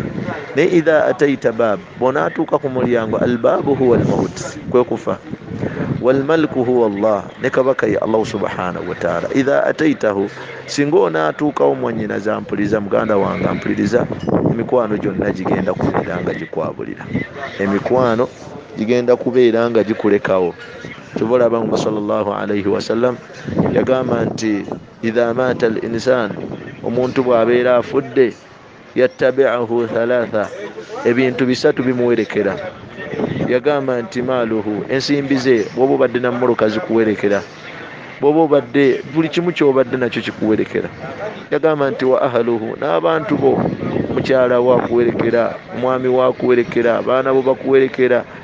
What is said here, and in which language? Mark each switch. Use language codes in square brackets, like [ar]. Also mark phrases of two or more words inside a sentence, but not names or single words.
[lg] Naye [ar] إذا أتيت الباب, [lg] bw'onaatuuka ku mulyango, [ar] الباب هو الموت, [lg] kwe kufa, [ar] والملك هو الله, [lg] ne kabaka ye Allah [ar] سبحانه وتعالى. إذا أتيته, [lg] singa onaatuukawo mwannyinaze ampuliriza, muganda wange ampuliriza, emikwano gyonna gigenda kubeera nga gikwabulira, emikwano gigenda kubeera nga gikulekawo. Kyova olaba nga [ar] صلى الله عليه وسلم [lg] yagamba nti [ar] إذا مات الإنسان, [lg] omuntu bw'abeera afudde, [ar] يتبعه ثلاثة, [lg] ebintu bisatu bimuwerekera. Yagamba nti maaluhu, ensimbi ze, bw'oba obadde na mmoloka zikuwerekera, bw'oba obadde buli kimu ky'obadde nakyo kikuwerekera. Yagamba nti [ar] وأهله, [lg] n'abantu bo, mukyala wakuwerekera, omwami wakuwerekera, abaana bo bakuwerekera.